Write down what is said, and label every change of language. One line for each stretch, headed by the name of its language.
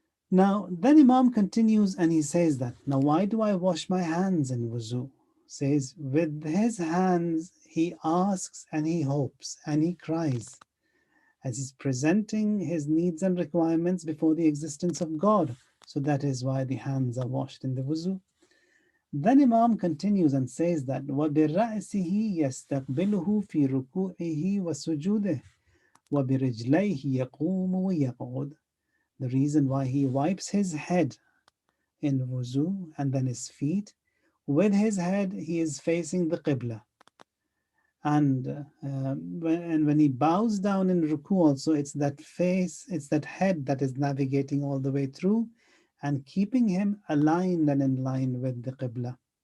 English: Now, then Imam continues and he says that, now why do I wash my hands in wuzu? Says, with his hands he asks and he hopes and he cries as he's presenting his needs and requirements before the existence of God. So that is why the hands are washed in the wuzu. Then Imam continues and says that
Arabic: وَبِرَأْسِهِ يَسْتَقْبِلُهُ فِي رُكُوعِهِ وَسُجُودِهِ وَبِرِجْلَيْهِ يَقُومُ وَيَقْعُدُ.
English: The reason why he wipes his head in wuzu and then his feet, with his head he is facing the Qibla. And when he bows down in ruku also, it's that face, it's that head that is navigating all the way through and keeping him aligned and in line with the Qibla.